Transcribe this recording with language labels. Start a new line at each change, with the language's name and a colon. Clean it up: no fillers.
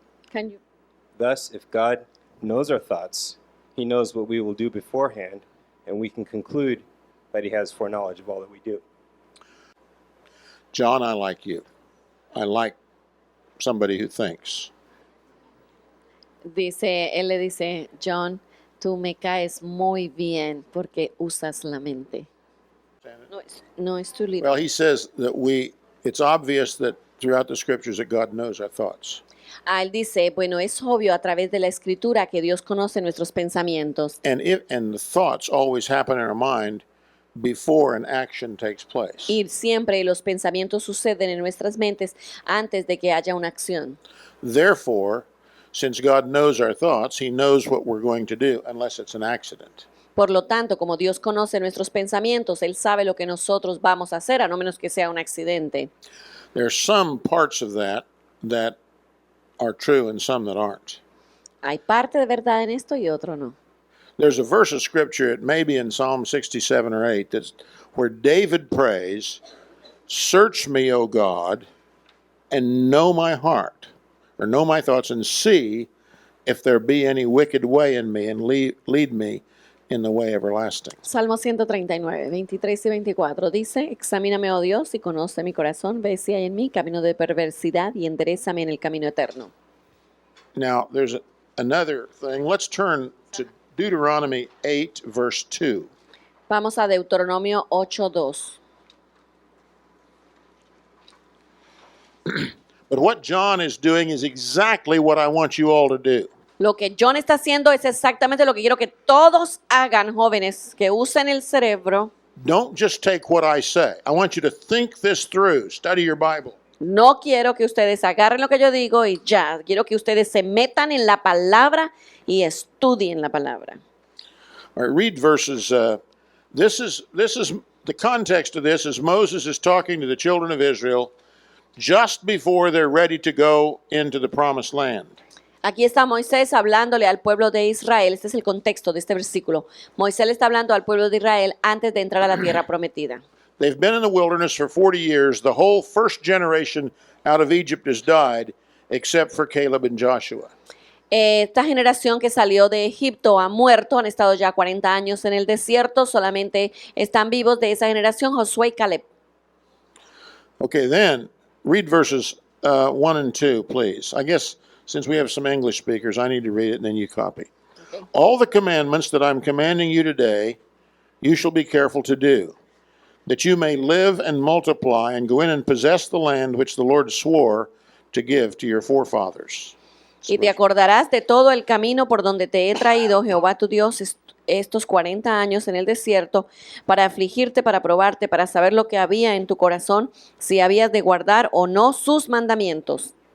English: Can you... Thus, if God knows our thoughts, He knows what we will do beforehand, and we can conclude that He has foreknowledge of all that we do. John, I like you. I like somebody who thinks.
Spanish: Él le dice, John, tú me caes muy bien porque usas la mente.
English: understand it? No, it's too little. Well, he says that it's obvious that throughout the scriptures that God knows our thoughts.
Spanish: Él dice, bueno, es obvio a través de la escritura que Dios conoce nuestros pensamientos.
English: And the thoughts always happen in our mind before an action takes place.
Spanish: Y siempre los pensamientos suceden en nuestras mentes antes de que haya una acción.
English: Therefore, since God knows our thoughts, he knows what we're going to do unless it's an accident.
Spanish: Por lo tanto, como Dios conoce nuestros pensamientos, Él sabe lo que nosotros vamos a hacer, a no menos que sea un accidente.
English: There are some parts of that are true and some that aren't.
Spanish: Hay parte de verdad en esto y otro no.
English: There's a verse of scripture, it may be in Psalm 67 or 8, that's where David prays, "Search me, O God, and know my heart, or know my thoughts, and see if there be any wicked way in me, and lead me in the way everlasting."
Spanish: Salmo 139, 23 y 24 dice, examíname, oh Dios, y conoce mi corazón, ve si hay en mí camino de perversidad y enderézame en el camino eterno.
English: Now, there's another thing. Let's turn to Deuteronomy 8, verse 2.
Spanish: Vamos a Deuteronomio 8:2.
English: But what John is doing is exactly what I want you all to do.
Spanish: Lo que John está haciendo es exactamente lo que quiero que todos hagan, jóvenes, que usen el cerebro.
English: Don't just take what I say. I want you to think this through. Study your Bible.
Spanish: No quiero que ustedes agarren lo que yo digo y ya. Quiero que ustedes se metan en la palabra y estudien la palabra.
English: All right, read verses. This is the context of this is Moses is talking to the children of Israel just before they're ready to go into the promised land.
Spanish: Aquí está Moisés hablándole al pueblo de Israel. Este es el contexto de este versículo. Moisés le está hablando al pueblo de Israel antes de entrar a la tierra prometida.
English: They've been in the wilderness for 40 years. The whole first generation out of Egypt has died, except for Caleb and Joshua.
Spanish: Esta generación que salió de Egipto ha muerto, han estado ya 40 años en el desierto, solamente están vivos de esa generación Josué y Caleb.
English: Okay, then read verses 1 and 2, please. I guess since we have some English speakers, I need to read it and then you copy. Okay. All the commandments that I'm commanding you today, you shall be careful to do, that you may live and multiply and go in and possess the land which the Lord swore to give to your forefathers.
Spanish: Y te acordarás de todo el camino por donde te he traído, Jehová tu Dios, estos 40 años en el desierto, para afligirte, para probarte, para saber lo que había en tu corazón, si habías de guardar o no sus mandamientos.